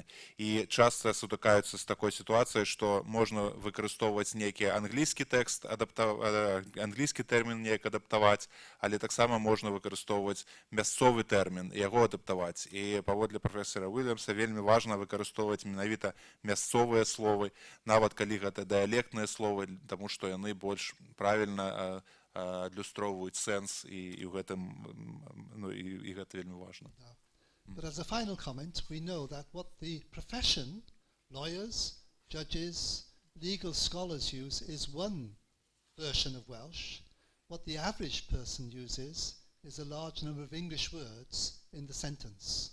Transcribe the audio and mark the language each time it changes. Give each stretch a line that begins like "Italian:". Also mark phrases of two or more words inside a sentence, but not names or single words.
Belarusian: І часта сутыкаюцца з такой сітуацыяй, што можна выкарыстоўваць нейкі англійскі тэкст, англійскі тэрмін неяк адаптаваць, але таксама можна выкарыстоўваць мясцовы тэрмін і яго адаптаваць. І паводле прафесара Уильямса вельмі важна выкарыстоўваць менавіта мясцовыя словы, нават калі гэта дыялектныя словы, таму што яны больш правільна адлюстроўваюць сэнс, і гэта вельмі важна.
English: But as a final comment, we know that what the profession, lawyers, judges, legal scholars use is one version of Welsh. What the average person uses is a large number of English words in the sentence.